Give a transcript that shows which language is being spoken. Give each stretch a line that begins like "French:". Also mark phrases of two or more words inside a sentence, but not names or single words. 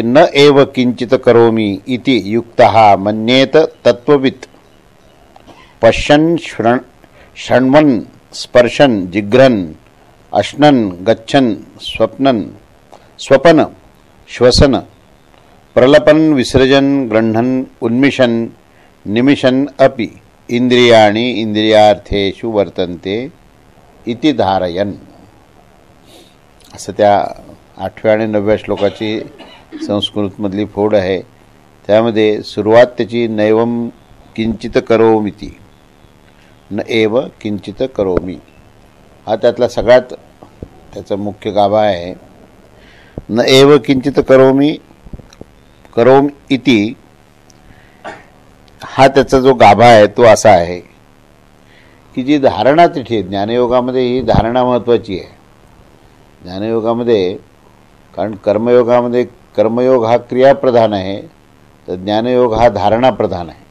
Sanskrit: न एव किंचित करोमि इति युक्तः मन्येत तत्त्ववित् पश्यन् शृण्वन् स्पर्शन् जिघ्रन् अश्नन् गच्छन् स्वपन श्वसन प्रलपन् विसृजन् गृह्णन् उन्मिषन् निमिषन् अपि इंद्रियाणि इंद्रियार्थेषु वर्तन्ते इति धारयन्.
Marathi: असं त्या 8व्या आणि 9व्या श्लोकाची संस्कृतमधली फोड आहे. त्यामध्ये सुरुवात त्याची
Sanskrit: नैवम किंचित करोमीति, न एव किंचित करोमी,
Marathi: हा त्यातला सगळ्यात त्याचा मुख्य गाभा आहे.
Sanskrit: न एव किंचित करोम इति
Marathi: हा त्याचा जो गाभा आहे तो असा आहे की जी धारणा तिथे ज्ञानयोगामध्ये ही धारणा महत्त्वाची आहे. ज्ञानयोगामध्ये, कारण कर्मयोगामध्ये कर्मयोग हा क्रियाप्रधान आहे, तर ज्ञानयोग हा धारणा प्रधान आहे.